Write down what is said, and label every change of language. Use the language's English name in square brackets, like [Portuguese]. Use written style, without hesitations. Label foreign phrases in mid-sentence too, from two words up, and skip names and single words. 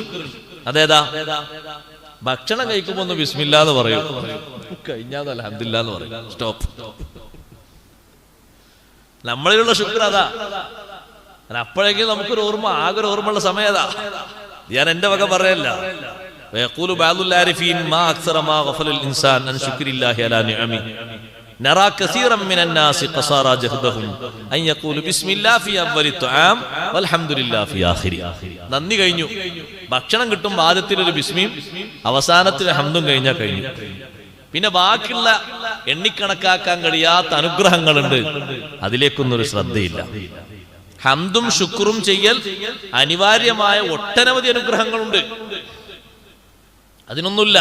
[Malayalam] അതേതാ? ഭക്ഷണം കഴിക്കുമ്പോ ഒന്ന് ബിസ്മില്ലാ എന്ന് പറയും, കഴിഞ്ഞാൽ അൽഹംദുലില്ലാ എന്ന് പറയും. സ്റ്റോപ്പ്. നമ്മളിലുള്ള ശുക്ർ അതാ. അപ്പോഴേക്കും നമുക്കൊരു ഓർമ്മ, ആകെ ഒരു ഓർമ്മയുള്ള സമയം അതാ. ഞാൻ എന്റെ വക പറയല്ല. [Arabic] ويقول بعض العارفين ما أكثر ما غفل الإنسان عن شكر الله على نعمه نرى كثيرا من الناس قصارى جهدهم أن يقول بسم الله في أول الطعام والحمد لله في آخره. [Malayalam] നന്ദി കഴിഞ്ഞു. ഭക്ഷണം കിട്ടുമ്പോൾ ആദ്യത്തിലൊരു ബിസ്മിയും അവസാനത്തിൽ ഹംദും കഴിഞ്ഞാൽ കഴിഞ്ഞു. പിന്നെ ബാക്കിയുള്ള എണ്ണിക്കണക്കാക്കാൻ കഴിയാത്ത അനുഗ്രഹങ്ങളുണ്ട്, അതിലേക്കൊന്നും ഒരു ശ്രദ്ധയില്ല. ഹംദും ശുക്റും ചെയ്യൽ അനിവാര്യമായ ഒട്ടനവധി അനുഗ്രഹങ്ങളുണ്ട്, അതിനൊന്നുമില്ല.